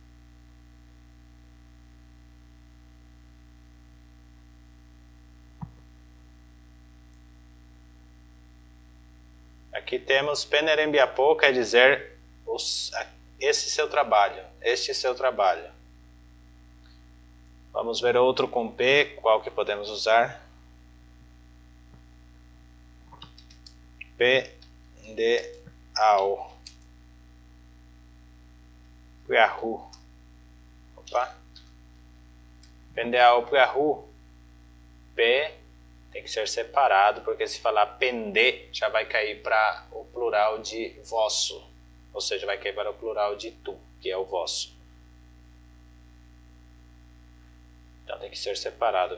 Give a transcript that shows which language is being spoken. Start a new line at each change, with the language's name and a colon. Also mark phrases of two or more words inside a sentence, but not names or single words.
Portuguese: Aqui temos P. Nerembiapô, quer dizer esse seu trabalho, este seu trabalho. Vamos ver outro com P, qual que podemos usar? Pendeao. Puiahu. Opa.
Guarani: Pendeao Puiahu.
Portuguese: P tem que ser separado, porque se falar pende, já vai cair para o plural de vosso. Ou seja, vai cair para o plural de tu, que é o vosso. Então tem que ser separado.